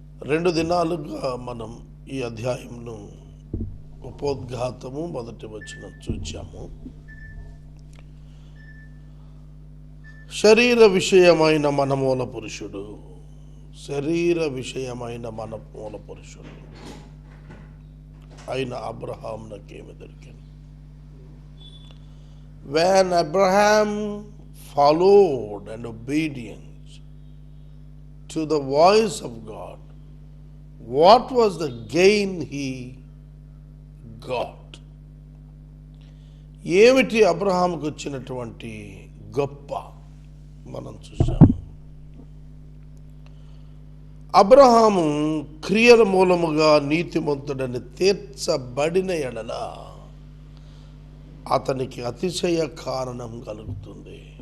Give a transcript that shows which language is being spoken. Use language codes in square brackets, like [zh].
[te] 2 దినాలుగా మనం ఈ అధ్యాయంను ఉపోద్ఘాతము మొదటి వచనం చూచాము. శరీర విషయమైన మన మూల పురుషుడు, శరీర విషయమైన మన మూల పురుషుడు అయిన అబ్రహామునకేమి దొరికింది? [en] When Abraham followed and obedience to the voice of God, what was the gain he got? [te] ఏమిటి అబ్రహాముకు వచ్చినటువంటి గొప్ప మనం చూసాము. అబ్రహాము క్రియల మూలముగా నీతిమంతుడని తీర్చబడిన ఎడల అతనికి అతిశయ కారణం కలుగుతుంది.